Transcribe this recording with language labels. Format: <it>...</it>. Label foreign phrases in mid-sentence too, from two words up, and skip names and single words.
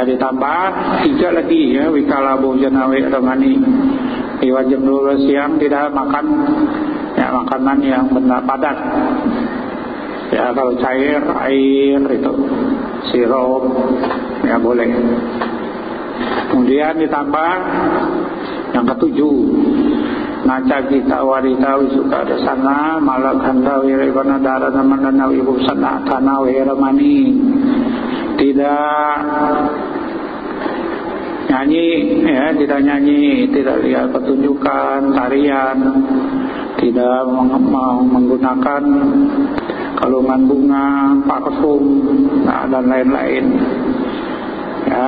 <id>Ditambah 3 lagi ya,</id> <pi>Wikala Bojana Weramani,</pi> <id>di jam 12 siang tidak makan ya, makanan yang benar padat ya. Kalau cair, air itu, sirup ya boleh. Kemudian ditambah yang ketujuh,</id> <pi>Naca Gita Warita Wisuka Dasana Malakanda Wirevana Darana Mandana Wibusana Tana Weramani,</pi> <id>tidak nyanyi ya, tidak nyanyi, tidak lihat pertunjukan tarian, tidak menggunakan kalungan bunga, parfum dan lain-lain ya.</id>